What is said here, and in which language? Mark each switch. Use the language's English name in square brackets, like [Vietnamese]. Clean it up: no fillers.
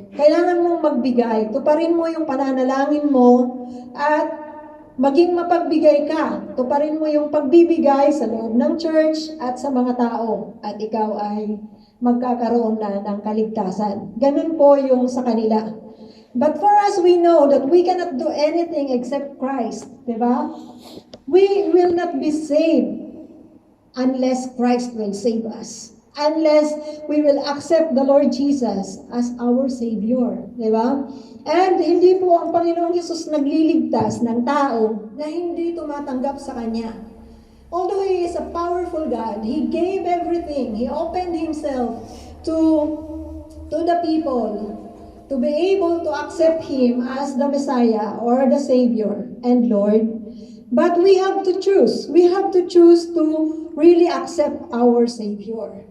[Filipino] Kailangan mong magbigay. Tuparin mo yung pananalangin mo at maging mapagbigay ka. Tuparin mo yung pagbibigay sa loob ng church at sa mga tao. At ikaw ay magkakaroon na ng kaligtasan. Ganun po yung sa kanila. [English] But for us, we know that we cannot do anything except Christ. [Filipino] Diba? [English] We will not be saved unless Christ will save us. Unless we will accept the Lord Jesus as our Savior. [Filipino] Diba? And hindi po ang Panginoong Hesus nagliligtas ng tao na hindi tumatanggap sa Kanya. [English] Although He is a powerful God, He gave everything. He opened Himself to the people to be able to accept Him as the Messiah or the Savior and Lord. But we have to choose. We have to choose to really accept our Savior.